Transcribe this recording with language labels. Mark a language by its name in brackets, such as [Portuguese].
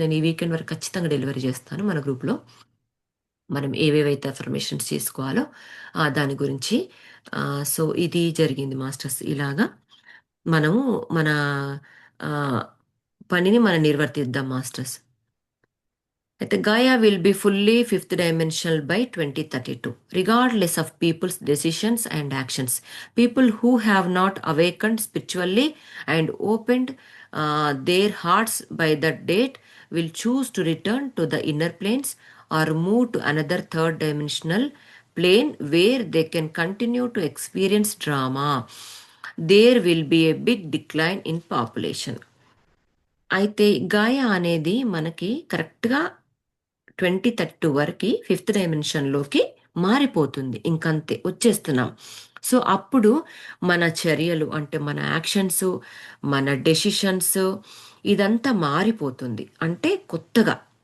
[Telugu] నేను ఈ వీకెండ్ వరకు ఖచ్చితంగా డెలివరీ చేస్తాను మన గ్రూప్‌లో. మనం ఏవేవైతే అఫర్మేషన్స్ చేసుకోవాలో దాని గురించి. సో, ఇది జరిగింది మాస్టర్స్. ఇలాగా మనము మన ఆహ్, పనిని మనం నిర్వర్తిద్దాం మాస్టర్స్. [English] అయితే Gaia will be fully fifth dimensional by 2032, regardless of people's decisions and actions. People who have not awakened spiritually and opened their hearts by that date will choose to return to the inner planes or move to another third dimensional plane where they can continue to experience drama. There will be a big decline in population. [Telugu] అయితే గాయ అనేది మనకి కరెక్ట్‌గా 2032 వరకి fifth డైమెన్షన్‌లోకి మారిపోతుంది. ఇంకంతే వచ్చేస్తున్నాం. So అప్పుడు మన చర్యలు అంటే మన యాక్షన్స్, మన డెసిషన్స్ ఇదంతా మారిపోతుంది. అంటే కొత్తగా.